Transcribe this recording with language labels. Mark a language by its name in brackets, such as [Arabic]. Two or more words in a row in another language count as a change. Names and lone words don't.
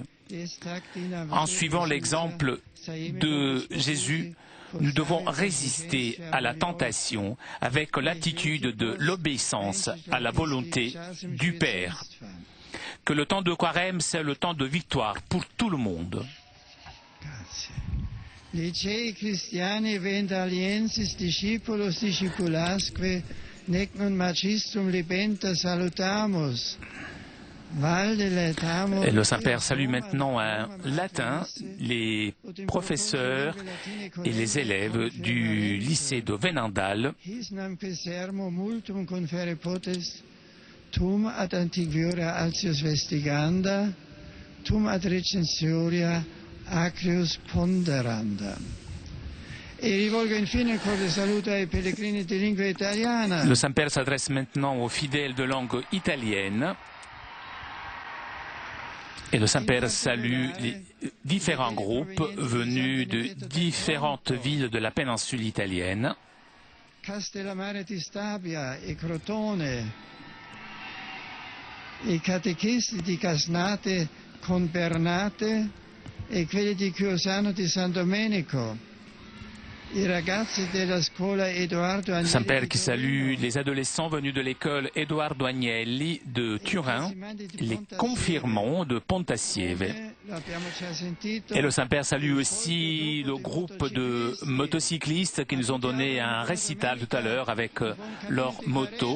[French] En suivant l'exemple de Jésus, nous devons résister à la tentation avec l'attitude de l'obéissance à la volonté du Père. Que le temps de Carême, c'est le temps de victoire pour tout le monde. [Latin] Licei Christiani Vendaliensis discipulos discipulasque nec non magistrum libenta salutamus. [French] Et le Saint-Père salue maintenant en latin les professeurs et les élèves du lycée de Venendal. [Latin] Tum ad antiquiora altius vestiganda, tum ad recensioria acrius ponderanda. [French] Le Saint-Père s'adresse maintenant aux fidèles de langue italienne. Et le Saint-Père salue les différents groupes venus de différentes villes de la péninsule italienne. [Italian] Castellamare di Stabia e Crotone, i catechisti di Casnate con Bernate e quelli di Chiosano di San Domenico. [French] Saint-Père qui salue les adolescents venus de l'école Edoardo Agnelli de Turin, les confirmants de Pontassieve. Et le Saint-Père salue aussi le groupe de motocyclistes qui nous ont donné un récital tout à l'heure avec leur moto.